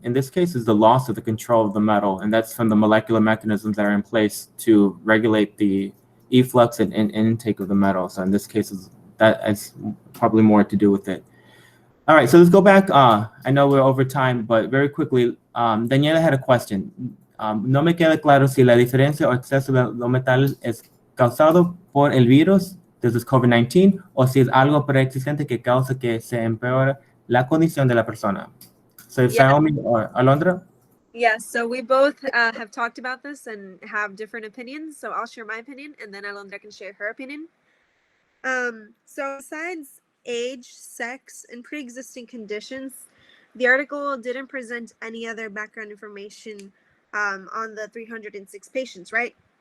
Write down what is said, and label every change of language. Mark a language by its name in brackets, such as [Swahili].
[English] In this case, is the loss of the control of the metal, and that's from the molecular mechanisms that are in place to regulate the efflux and intake of the metal. So in this case, that has probably more to do with it. All right, so let's go back. I know we're over time, but very quickly, Daniela had a question. [Spanish] No me queda claro si la diferencia o exceso de los metales es causado por el virus, [English] this is COVID-19, [Spanish] o si es algo preexistente que causa que se empeore la condición de la persona. [English] So if Yeah. Xiaomi or Alondra? Yes, so we both have talked about this and have different opinions. So I'll share my opinion, and then Alondra can share her opinion. So besides age, sex, and pre-existing conditions, the article didn't present any other background information on the 306 patients, right?